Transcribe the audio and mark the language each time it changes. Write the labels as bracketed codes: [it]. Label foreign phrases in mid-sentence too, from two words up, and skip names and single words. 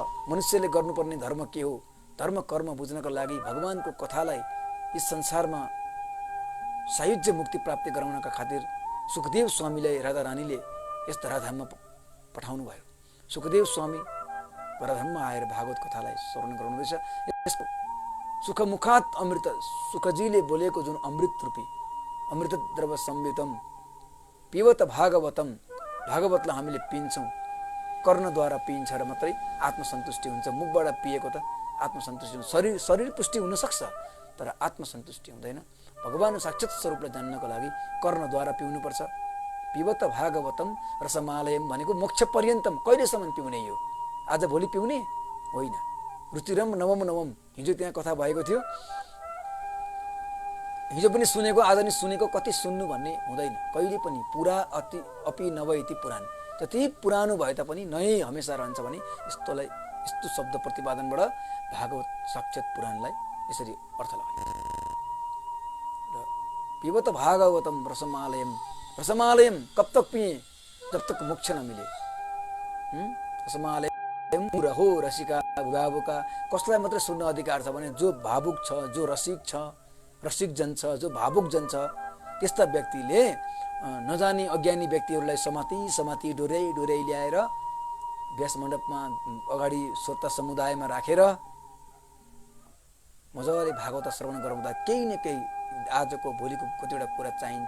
[ne] मनुष्यले गर्नुपर्ने धर्म के हो, धर्म कर्म बुझ्नको लागि भगवानको कथालाई यस संसारमा सायुज्य मुक्ति प्राप्ति गराउनका खातिर सुखदेव स्वामीलाई राधा रानीले यस धराधाममा पठाउनु भयो। सुखदेव स्वामी धराधाममा आएर भागवत कथालाई श्रवण गराउनुहुँदैछ। यसको सुखमुखात अमृत, सुखजीले बोलेको जुन अमृत रूपी अमृत [sa] द्रव संयुतम पिबत भागवतम, [ne] भागवतलाई हामीले पिन्छौँ, कर्णद्वारा पिइन्छ र मात्रै आत्मसन्तुष्टि हुन्छ। मुखबाट पिएको त आत्मसन्तुष्टि हुन्छ, शरीर पुष्टि हुनसक्छ तर आत्मसन्तुष्टि हुँदैन। भगवान साक्षात स्वरूपलाई जान्नको लागि कर्णद्वारा पिउनुपर्छ। [sa] पिबत भागवतम रसमालयम [ne] भनेको मोक्ष पर्यन्तम, कहिलेसम्म पिउने यो, आज भोलि पिउने होइन। [sa] रुचिरम नवम नवम, [ne] हिजो त्यहाँ कथा भएको थियो, हिजो पनि सुनेको आज नि सुनेको कति सुन्नु भन्ने हुँदैन। कहिले पनि [sa] पुरा अति अपि नभइति पुराण, [ne] जति पुरानो भए तापनि नयाँ हमेसा रहन्छ भने यस्तोलाई, यस्तो शब्द प्रतिपादनबाट भागवत साक्षात पुराणलाई यसरी अर्थ लगाइन्छ। [hi] र [sa] पिबत भागवतम रसमालयम, रसमालयम [hi] कब तक पिए जब तक मोक्ष न मिले। [sa] रसमालयम रहो रसिका भावुका, [ne] कसलाई मात्रै सुन्न अधिकार छ भने जो भावुक छ, जो रसिक जन छ, जो भावुक जन छ, त्यस्ता व्यक्तिले नजानी अज्ञानी व्यक्तिहरूलाई समाती डोर्याइ ल्याएर व्यास मण्डपमा अगाडि श्रोता समुदायमा राखेर मजाले भागवत श्रवण गराउँदा केही न केही आजको भोलिको कतिवटा कुरा चाहिन्छ।